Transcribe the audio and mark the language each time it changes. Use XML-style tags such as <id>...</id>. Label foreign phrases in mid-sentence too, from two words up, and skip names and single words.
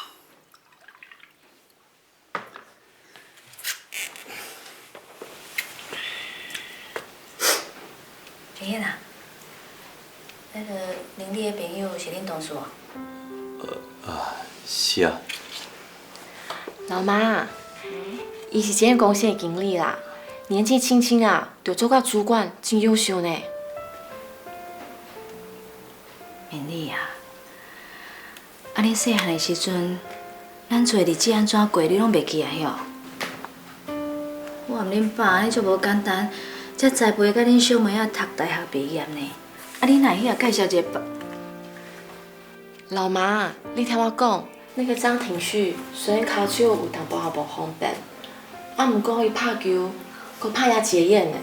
<nan>林燕啊，那个林丽的朋友是恁同事哦。是啊。老妈，伊是这间公司的经理啦，年纪轻轻啊，就做到主管，真优秀呢。林丽啊，你细汉的时阵，咱做日子安怎过，你拢袂记来哟。我含恁爸安尼足无简单，才栽培甲恁小妹仔读大学毕业呢。你哪会介绍一个老妈，你听我讲，那个张庭旭虽然骹手有淡薄仔无方便，毋过伊拍球，佫拍也结眼呢。</nan>